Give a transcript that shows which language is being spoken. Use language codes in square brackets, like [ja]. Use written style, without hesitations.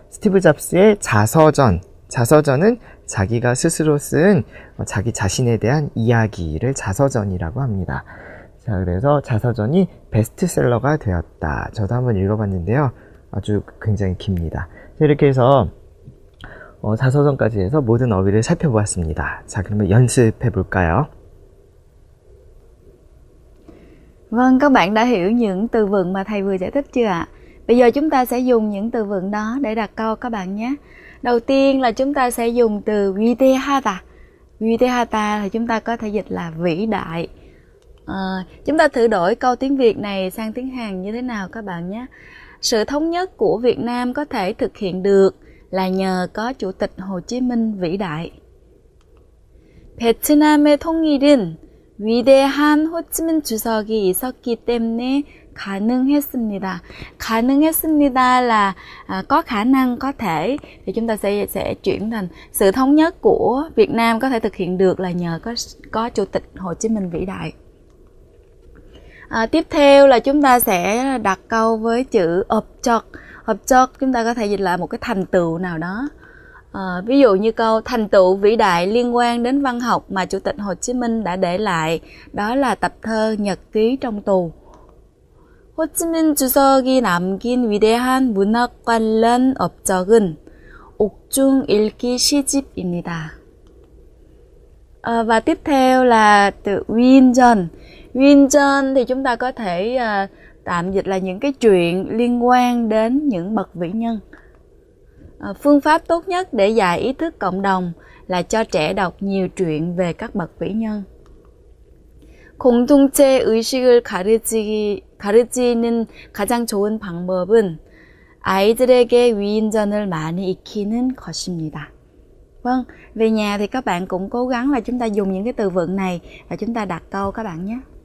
[ko] 스티브 잡스의 자서전은 자기가 스스로 쓴 자기 자신에 대한 이야기를 자서전이라고 합니다. 자, 그래서 자서전이 베스트셀러가 되었다. 저도 한번 읽어봤는데요. 아주 굉장히 깁니다. 이렇게 해서 자서전까지 해서 모든 어휘를 살펴보았습니다. 자, 그러면 연습해 볼까요? [vi] Vâng, các bạn đã hiểu những từ vựng mà thầy vừa giải thích chưa ạ? Bây giờ chúng ta sẽ dùng những từ vựng đó để đặt câu các bạn nhé. Đầu tiên là chúng ta sẽ dùng từ 위대하다. 위대하다 thì chúng ta có thể dịch là vĩ đại. Chúng ta thử đổi câu tiếng Việt này sang tiếng Hàn như thế nào các bạn nhé. Sự thống nhất của Việt Nam có thể thực hiện được là nhờ có Chủ tịch Hồ Chí Minh vĩ đại. [ko] 베트남의 통일은 위대한 호치민 주석이 있었기 때문에 가능했습니다. [vi] 가능했습니다 là có khả năng, có thể, thì chúng ta sẽ chuyển thành sự thống nhất của Việt Nam có thể thực hiện được là nhờ có Chủ tịch Hồ Chí Minh vĩ đại. Tiếp theo là chúng ta sẽ đặt câu với chữ 업적. 업적 chúng ta có thể dịch là một cái thành tựu nào đó. Ví dụ như câu thành tựu vĩ đại liên quan đến văn học mà Chủ tịch Hồ Chí Minh đã để lại, đó là tập thơ Nhật ký trong tù. [ko] 호치민 주석이 남긴 위대한 문학 관련 업적은 옥중 읽기 시집입니다. [vi] Và tiếp theo là từ 위인전. 위인전 thì chúng ta có thể tạm dịch là những cái chuyện liên quan đến những bậc vĩ nhân. Phương pháp tốt nhất để dạy ý thức cộng đồng là cho trẻ đọc nhiều chuyện về các bậc vĩ nhân. [ko] 공동체 의식을 가르치는 가장 좋은 방법은 아이들에게 위인전을 많이 익히는 것입니다. [vi] Vâng, về nhà thì các bạn cũng cố gắng là chúng ta dùng những cái từ vựng này và chúng ta đặt câu các bạn nhé.